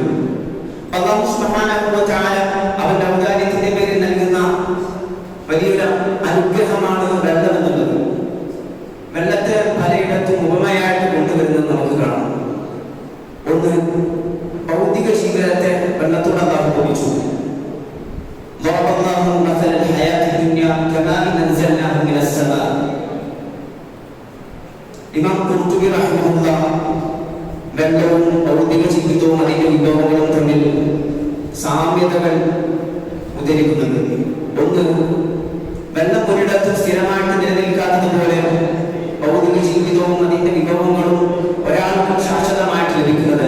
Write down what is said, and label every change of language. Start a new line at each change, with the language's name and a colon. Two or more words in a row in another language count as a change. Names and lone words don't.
Malayalam: അല്ലാഹു
Arabic: سبحانه و تعالى
Malayalam: അവന്റെ ഔദാര്യത്തിന്റെ പേരിൽ നൽകുന്ന വലിയൊരു അനുഗ്രഹമാണ് വെള്ളം എന്നുള്ളത്. വെള്ളത്തെ പലയിടത്തും ഉപമയായിട്ട് കൊണ്ടുവരുന്നത് നമുക്ക് കാണാം. ഒന്ന്, ഭൗതിക ജീവിതത്തെ വെള്ളത്തോട് അല്ലാഹു ഉപമിച്ചു.
Arabic: ضربallahu مثل الحياة الدنيا كماء أنزلناه من السماء.
Malayalam: ഇമാം ഖുർതുബി റഹിമഹുല്ലാഹ് വെള്ളവും ഭൗതിക ജീവിതവും അതിന്റെ വിഭവങ്ങളും തമ്മിൽ സാമ്യതകൾ ഉദ്ധരിക്കുന്നുണ്ട്. ഒന്ന്, വെള്ളം ഒരിടത്തും സ്ഥിരമായിട്ട് നിലനിൽക്കാത്തതുപോലെ ഭൗതിക ജീവിതവും അതിന്റെ വിഭവങ്ങളും ഒരാൾക്കും ശാശ്വതമായിട്ട് ലഭിക്കുന്നതല്ല.